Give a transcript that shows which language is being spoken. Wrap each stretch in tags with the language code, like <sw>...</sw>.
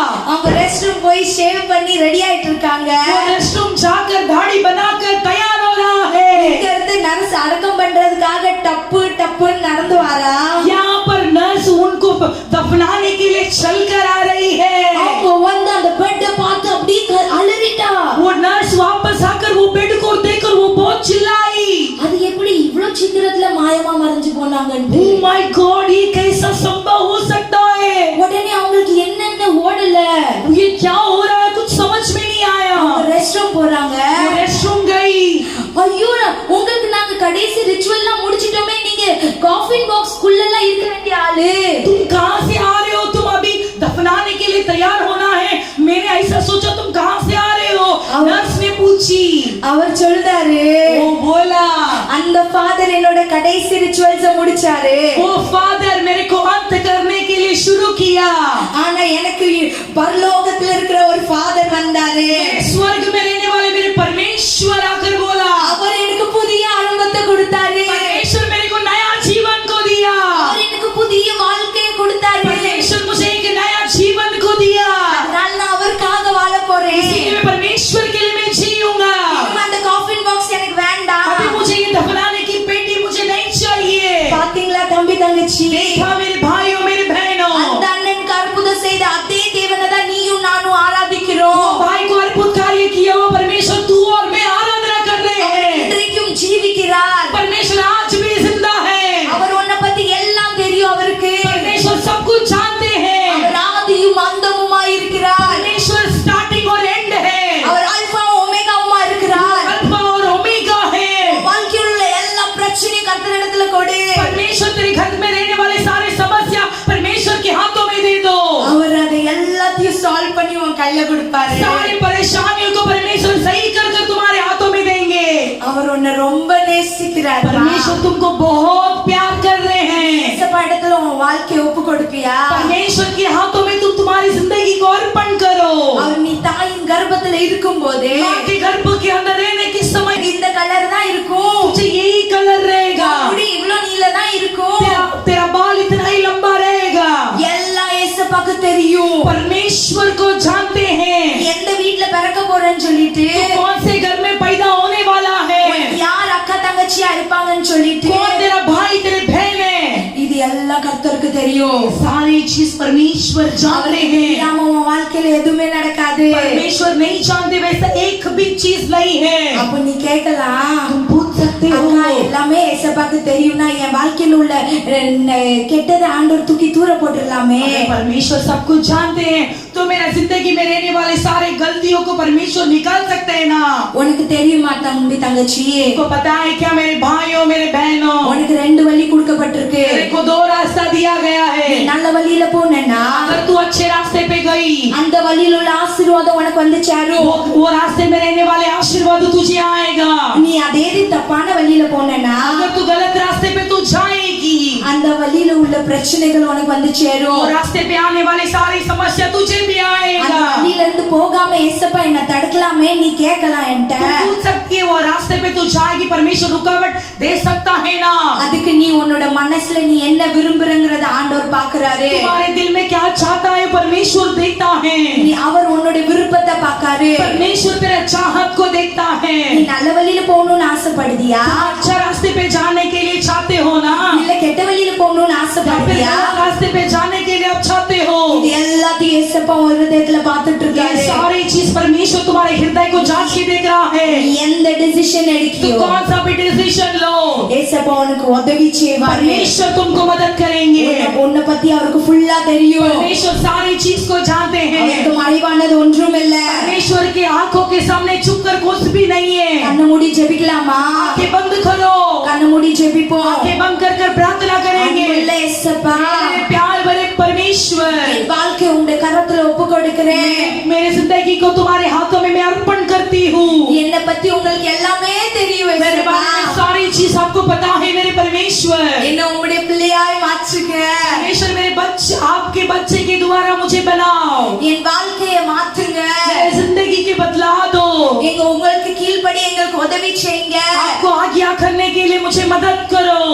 <ta>அவங்க rest room போய் shave பண்ணி ரெடி ஆயிட்டு இருக்காங்க.</ta> <hi>वो रेस्ट रूम जाकर दाढ़ी बनाकर तैयार हो रहा है.</hi> <ta>இங்க இருந்து நர்ஸ் அடக்கம் பண்றதுக்காக டப்பு டப்புன்னு நடந்து வாரா.</ta> <hi>यहाँ पर नर्स उनको दफनाने के लिए चल कर आ रही है.</hi> <ta>அவங்க வந்து அந்த பெட்ட பார்த்து அப்படியே அலறிட்டா.</ta> <hi>वो नर्स वापस आकर वो बेड को देखकर वो बहुत चिल्लाई.</hi> <ta>அது எப்படி இவ்வளவு சீக்கிரத்துல மாயமா மறைஞ்சு போனாங்கன்னு.</ta> <en>Oh my God,</en> <hi>ये कैसा संभव हो सकता है?</hi> <ta>உடனே அவங்களுக்கு என்னென்ன ஓடல.</ta> <hi>ये क्या हो रहा है, कुछ समझ में नहीं आया.</hi> <ta>ரெஸ்ட் ரூம் போறாங்க.</ta> <hi>रेस्ट रूम गई.</hi> <ta>ஐயோ, உங்களுக்கு நாங்க கடைசி ரிச்சுவல்லாம் முடிச்சிட்டோமே, நீங்க காஃபின் பாக்ஸ் குள்ள எல்லாம் இருக்க வேண்டிய ஆளு.</ta> <hi>तुम कहां से आ रहे हो? तुम अभी दफनाने के लिए तैयार होना है. मैंने ऐसा सोचा तुम कहां से आ रहे हो? नर्स ने पूछी.</hi> <ta>அவர் சொல்றாரு,</ta> <hi>वो बोला,</hi> <ta>அந்த ஃபாதர் என்னோட கடைசி ரிச்சுவல்ஸ் முடிச்சாரு.</ta> <hi>वो फादर मेरे को अंत करने के लिए शुरू किया.</hi> <ta>ஆனா எனக்கு பரலோகத்துல இருக்கிற ஒரு ஃபாதர் வந்தாரு.</ta> <hi>स्वर्ग में रहने वाले मेरे परमेश्वर आकर बोला,</hi> <ta>அவர் எனக்கு புதிய ஆரம்பத்தை கொடுத்தாரு.</ta> <hi>परमेश्वर मेरे को नया जीवन को दिया.</hi> <ta>அவர் எனக்கு புதிய வாழ்க்கையை கொடுத்தாரு.</ta> <hi>परमेश्वर मुझे एक नया जीवन को दिया.</hi> <ta>அதனால நான் அவருக்காக வாழ போறேன்.</ta> <hi>इसलिए मैं परमेश्वर के लिए मैं जीऊंगा.</hi> <ta>இனிமே அந்த காஃபின் பாக்ஸ் எனக்கு வேண்டாம்.</ta> <hi>अभी मुझे ये दफनाने की पेटी मुझे नहीं चाहिए.</hi> <ta>பாத்தீங்களா தம்பி தங்கச்சி,</ta> <hi>देखा मेरे भाइयों मेरे बहनों,</hi> <ta>அந்த அண்ணனுக்கு அற்புதம் செய்த அதே தேவனை தான் நீயும் நானும் ஆராதிக்கிறோம்.</ta> <hi>भाई को अद्भुत कार्य किया वो परमेश्वर तू और मैं आराधना कर रहे हैं.</hi> <ta>இன்றைக்கும் ஜீவிக்கிறார்.</ta> <hi>परमेश्वर आज भी जिंदा है.</hi> <ta>அவர் உன்னை பத்தி எல்லாம் தெரியும் அவருக்கு.</ta> <hi>परमेश्वर सब कुछ जानते हैं.</hi> <ta>அவர் ஆதியும் அந்தமுமா இருக்கிறார்.</ta> <hi>परमेश्वर स्टार्टिंग और एंड है.</hi> <ta>அவர் அல்பா ஒமேகாவுமா இருக்கிறார்.</ta> <hi>अल्फा और ओमेगा है.</hi> <ta>வாழ்க்கையில் உள்ள எல்லா பிரச்சனையும் கர்த்தரிடத்துல கொடு.</ta> <hi>परमेश्वर तेरे घर में रहने वाले सारे समस्या परमेश्वर के हाथों में दे दो.</hi> <ta>அவர் அதை எல்லாத்தையும் சால்வ் பண்ணி உன் கையில கொடுப்பாரு.</ta> <hi>सारी परेशानियों को परमेश्वर सही कर कर तुम्हारे हाथों में देंगे.</hi> <ta>அவர் உன்னை ரொம்ப நேசிக்கிறார்.</ta> <hi>परमेश्वर तुमको बहुत प्यार कर रहे हैं.</hi> <ta>இடத்துல உன் வாழ்க்கையை ஒப்பு கொடுப்பியா?</ta> <hi>परमेश्वर के हाथों में तुम तुम्हारी जिंदगी को अर्पण करो.</hi> <ta>அவர் நீ தாயின் கர்ப்பத்துல இருக்கும் போதே</ta> <hi>मां के गर्भ के अंदर रहने के समय</hi> <ta>இந்த கலர் தான் இருக்கும்.</ta> <hi>तुझे यही कलर रहेगा.</hi> <ta>முடி இவ்வளவு நீல தான் இருக்கும்.</ta> <hi>तेरा बाल इतना ही लंबा रहेगा.</hi> <ta>எல்லாம் ஏசப்பாக்கு தெரியும்.</ta> <hi>परमेश्वर को जानते हैं.</hi> <ta>எந்த வீட்ல பிறக்க போறேன்னு சொல்லிட்டு,</ta> <hi>तू कौन से घर में पैदा होने वाला है,</hi> <ta>யார் அக்கா தங்கச்சியா இருப்பாங்கன்னு சொல்லிட்டு,</ta> <hi>कौन तेरा भाई तेरे बहन है,</hi> <ta>இது எல்லாம் கர்த்தருக்கு தெரியும்.</ta> <hi>सारी चीज परमेश्वर जानते हैं.</hi> <ta>நாம உன் வாழ்க்கையில எதுவுமே நடக்காது.</ta> <hi>परमेश्वर नहीं जानते वैसा एक भी चीज नहीं है.</hi> <ta>அப்ப நீ கேட்கலாம்,</ta> <hi>तुम पूछ सकते हो,</hi> <ta>அக்கா எல்லாமே ஏசப்பாக்கு தெரியும்னா என் வாழ்க்கையில உள்ள கெட்டதை ஆண்டவர் தூக்கி தூர போட்டுடலாமே.</ta> <hi>अगर परमेश्वर सब कुछ जानते हैं तो मेरा जिंदगी में रहने वाले सारे गलतियों को परमेश्वर निकाल सकते हैं ना.</hi> <ta>உனக்கு தெரியுமா தம்பி தங்கச்சி,</ta> <hi>आपको पता है क्या मेरे भाइयों मेरे बहनों,</hi> <ta>உனக்கு ரெண்டு வழி கொடுக்கப்பட்டிருக்கு.</ta> <hi>तेरे को दो रास्ता दिया गया है.</hi> <ta>நீ நல்ல வழியில போனேன்னா</ta> <hi>अगर तू अच्छे रास्ते पे गई</hi> <ta>அந்த வழியில உள்ள ஆசீர்வாதம் உனக்கு வந்து சேரும்.</ta> <hi>वो रास्ते में रहने वाले आशीर्वाद तुझे आएगा.</hi> <ta>நீ அதே தப்பான வழியில போனேன்னா</ta> <hi>अगर तू गलत रास्ते पे तू जाएगी,</hi> <ta>அந்த வழியில உள்ள பிரச்சனைகள் உனக்கு வந்து</ta> <hi>वो</hi> <ta>சேரும்.</ta> <hi>रास्ते पे आने वाली सारी समस्या तुझे भी</hi> <ta>அந்த</ta> <hi>आएगा.</hi> <ta>வழியில இருந்து போகாம ஏசப்பா என்ன தடுக்கலாமே நீ கேட்கலாம் என்கிட்ட.</ta> <hi>तू पूछ सकती है वो रास्ते पे तू जाएगी, परमेश्वर रुकावट दे सकता है ना.</hi> <ta>அதுக்கு நீ உன்னோட மனசுல நீ என்ன விரும்புறங்கறத ஆண்டவர் பாக்குறாரு.</ta> <hi>तुम्हारे दिल में क्या चाहता है परमेश्वर देखता है.</hi> <ta>நீ அவர் உன்னோட விருப்பத்தை பாக்காரு.</ta> <hi>परमेश्वर तेरा चाहत को देखता है.</hi> <ta>நீ நல்ல வழியில போகணும்னு ஆசைப்படுதியா,</ta> <hi>अच्छा रास्ते पे जाने के लिए चाहते हो ना,</hi> <ta>இல்ல கெட்ட வழியில போகணும்னு</ta> <hi>या फिर</hi> <ta>ஆசைப்படுதியா?</ta> <hi>गलत रास्ते पे जाने के लिए आप चाहते हो.</hi> <ta>இது எல்லாத்தையும் ஏசப்பா உன் இதயத்துல பாத்துட்டு</ta> <hi>ये</hi> <ta>இருக்காரு.</ta> <hi>सारी चीज परमेश्वर तुम्हारे हृदय को जांच के देख रहा है.</hi> <ta>நீ எந்த डिसीजन</ta> <hi>तू</hi> <ta>எடுக்கியோ</ta> <hi>कौन सा भी डिसीजन लो,</hi> <ta>ஏசப்பா உனக்கு உதவி செய்வாரு.</ta> <hi>परमेश्वर तुमको मदद करेंगे.</hi> <ta>உன்னை பத்தி அவருக்கு ஃபுல்லா தெரியும்.</ta> <hi>परमेश्वर सारी चीज को जानते हैं.</hi> <ta>அவருக்கு மறைவானது ஒன்றும் இல்ல.</ta> <hi>परमेश्वर की आंखों के सामने छुप कर कुछ भी नहीं है.</hi> <ta>கண்ண மூடி ஜெபிக்கலாமா?</ta> <hi>आंखें बंद करो,</hi> <ta>கண்ண மூடி ஜெபிப்போம்.</ta> <hi>आंखें बंद कर कर प्रार्थना करेंगे.</hi> <ta>அன்புள்ள ஏசப்பா,</ta> <hi>मेरे प्यार भरे परमेश्वर,</hi> <ta>என் வாழ்க்கையை உங்க கரத்துல ஒப்பு கொடுக்கிறேன்.</ta> <hi>मेरे जिंदगी को तुम्हारे हाथों में मैं अर्पण करती हूँ.</hi> <ta>என்னை பத்தி உங்களுக்கு எல்லாமே தெரியும்</ta> <hi>मेरे</hi> <ta>ஏசப்பா.</ta> <hi>बारे में सारी चीज आपको पता है मेरे परमेश्वर.</hi> <ta>என்ன உங்களுடைய பிள்ளையாய் மாற்றுங்க.</ta> <hi>परमेश्वर मेरे बच्चे आपके बच्चे के द्वारा मुझे बनाओ.</hi> <ta>என் வாழ்க்கையை மாற்றுங்க.</ta> <hi>मेरी जिंदगी के बदला दो.</hi> <ta>எங்க உங்களுக்கு கீழ்ப்படி எங்களுக்கு உதவி செய்யுங்க.</ta> <hi>आपको आज्ञा करने के लिए मुझे मदद करो.</hi>